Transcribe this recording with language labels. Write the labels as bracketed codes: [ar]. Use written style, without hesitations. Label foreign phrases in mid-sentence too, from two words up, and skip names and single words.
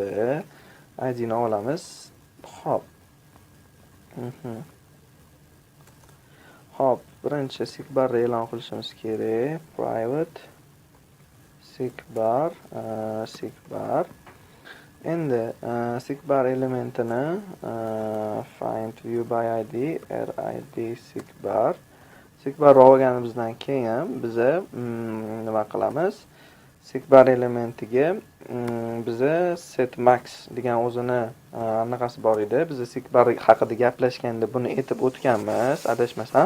[uz] ID'ni olamiz. Xo'p. Xo'p, birinchi sikbarni e'lon qilishimiz kerak. Private sikbar. Endi sikbar elementini [en] find view by id [uz] rid sikbar olganimizdan keyin biz nima qilamiz? Sikbar elementiga biza [en] set max [uz] degan o'zini anaqasi bor edi. Biz sikbar haqida gaplashganda buni aytib o'tganmiz, adashmasam.